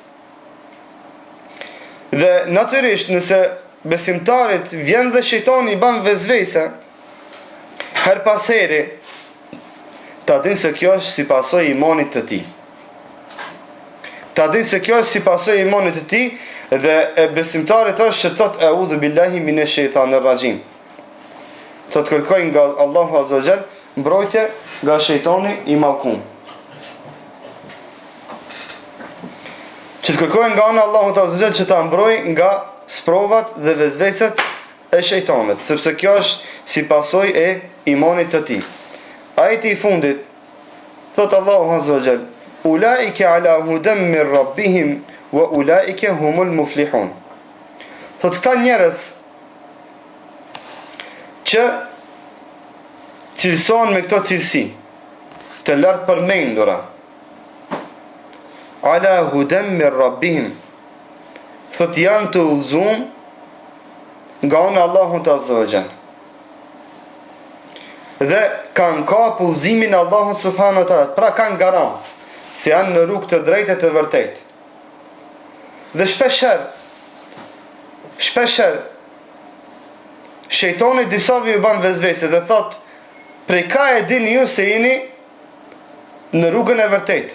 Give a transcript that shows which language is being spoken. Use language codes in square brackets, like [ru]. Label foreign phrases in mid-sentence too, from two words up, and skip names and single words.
[sq] Dhe natyrisht nëse besimtarit vjen dhe shejtani i bën vezvese her pas here, ta dinë se kjo është si pasojë e imanit të tij. Ta dinë se kjo është si pasojë e imanit të tij dhe e besimtarit është që thot [ar] أعوذ بالله من الشيطان الرجيم. [sq] Thot kërkoj nga Allahu [ar] عز وجل [sq] mbrojtje nga shejtani i mallkum. Që të kërkojnë nga ana Allahu [ar] عز وجل [sq] që ta mbroj nga sprovat dhe vezveset e shejtanit, sepse kjo është si pasojë e imanit të tij. Ajeti i fundit thot Allahu [ar] عز وجل أولئك على هدى من ربهم وأولئك هم المفلحون. [sq] Thot këta njerëz që cilëson me këto cilësi të lartë përmendura, [ar] على هدى من ربهم, [sq] thot janë të udhëzuar nga ana Allahut [ar] عز وجل. [sq] Dhe kanë kapur udhëzimin e Allahut [ar] سبحانه وتعالى, [sq] pra kanë garancë se janë në rrugë të drejtë të vërtetë. Dhe shpesher shejtani disave ju bën vezvese dhe thot, prej ka e dini ju se jeni në rrugën e vërtetë?